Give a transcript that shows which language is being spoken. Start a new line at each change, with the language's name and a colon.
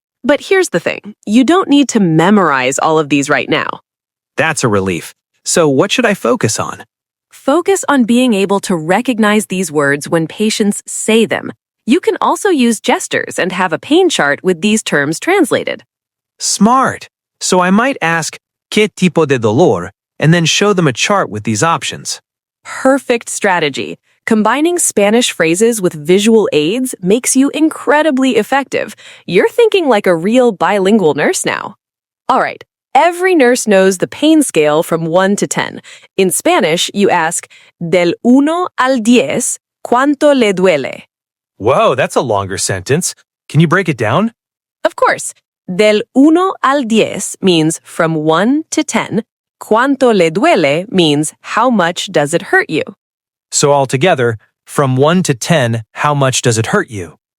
English: But here's the thing, you don't need to memorize all of these right now. That's a relief. So what should I focus on? Focus on being able to recognize these words when patients say them. You can also use gestures and have a pain chart with these terms translated. Smart. So I might ask,
Spanish: ¿Qué tipo de dolor?
English: And then show them a chart with these options. Perfect strategy. Combining Spanish phrases with visual aids makes you incredibly effective. You're thinking like a real bilingual nurse now. All right, every nurse knows the pain scale from 1 to 10. In Spanish, you ask,
Spanish: del 1 al 10, ¿cuánto le duele?
English: Whoa, that's a longer sentence. Can you break it down? Of course,
Spanish: del 1 al 10
English: means from 1 to 10.
Spanish: ¿Cuánto le duele
English: means how much does it hurt you? So altogether, from 1 to 10, how much does it hurt you?